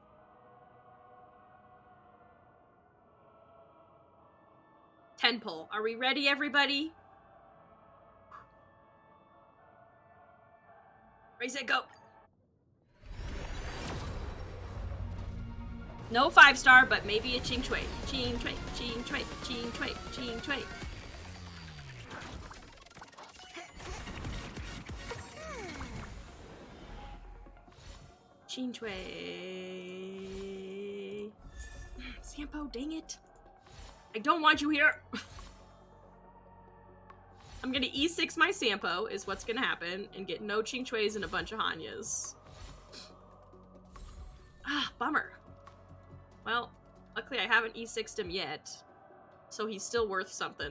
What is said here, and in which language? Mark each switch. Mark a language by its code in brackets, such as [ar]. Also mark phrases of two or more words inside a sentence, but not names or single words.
[en] Ten pull. Are we ready, everybody? Raise it, go. No 5-star, but maybe a Ching Chui. Ching Chui, Ching Chui, Ching Chui, Ching Chui. Ching Chui. Sampo, dang it. I don't want you here. I'm gonna E6 my Sampo, is what's gonna happen, and get no Ching Chuis and a bunch of Hanyas. Ah, bummer. Well, luckily I haven't E6'd him yet, so he's still worth something.